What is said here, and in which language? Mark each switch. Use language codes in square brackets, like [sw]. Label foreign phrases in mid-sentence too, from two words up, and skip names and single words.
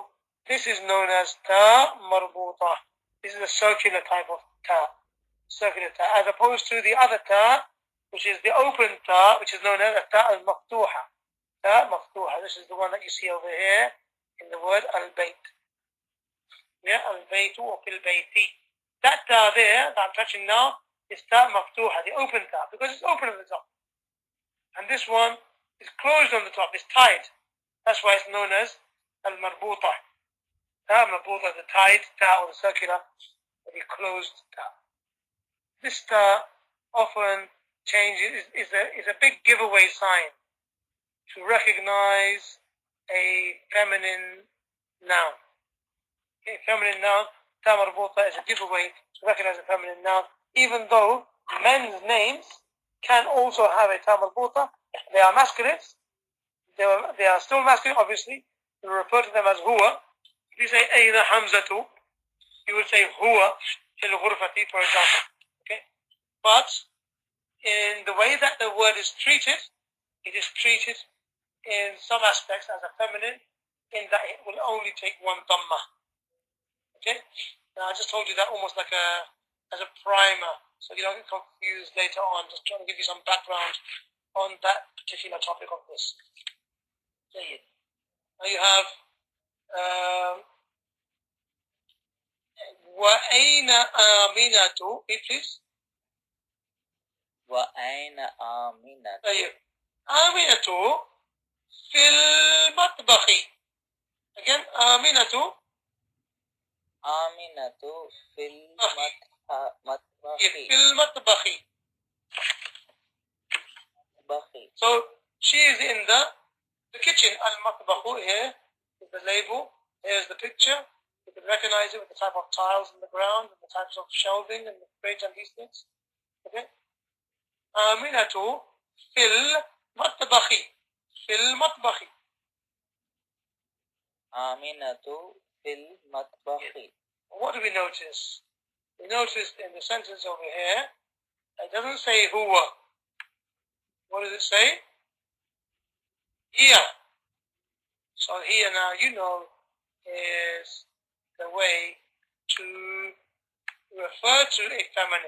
[en] This is known as [ar] تاء مربوطة. [en] This is a circular type of ta, as opposed to the other ta, which is the open ta, which is known as a [ar] تاء المفتوحة. تاء مفتوحة. [en] This is the one that you see over here in the word al-bayt. Yeah, [ar] al-baytu or في البيت. [en] That ta there that I'm touching now is [ar] تاء مفتوحة, [en] the open ta, because it's open at the top. And this one is closed on the top, it's tied. That's why it's known as al-marbuta. [ar] تاء مربوطة, [en] the tied ta or the circular, the closed ta. This ta often changes, is a big giveaway sign to recognize a feminine noun. Okay, feminine noun, [ar] تاء مربوطة [en] is a giveaway to recognize a feminine noun, even though men's names can also have a [ar] تاء مربوطة. [en] They are masculines. They are still masculine, obviously. We refer to them as huwa. If you say [ar] أين حمزة, [en] you would say [ar] هو في الغرفة, [en] for example. Okay? But in the way that the word is treated, it is treated in some aspects as a feminine, in that it will only take one dhamma. Okay? Now I just told you that almost like as a primer, so you don't get confused later on. Just trying to give you some background on that particular topic of this. Now you have [ar] وَأَيْنَ آمِنَةُ, [en] please. [ar] وَأَيْنَ آمِنَةُ. آمِنَةُ فِي الْمَطْبَخِ. Again, آمِنَةُ. آمِنَةُ فِي الْمَطْبَخِ. فِي الْمَطْبَخِ. [en] So she is in the kitchen. Al-matbakhu, here is the label. Here's the picture. You can recognize it with the type of tiles in the ground and the types of shelving and the fridge and these things. Okay? [ar] آمنة في المطبخ. في المطبخ. آمنة في المطبخ. [en] What do we notice? We notice in the sentence over here, it doesn't say huwa. What does it say? Here. So here now, you know, is the way to refer to a feminine.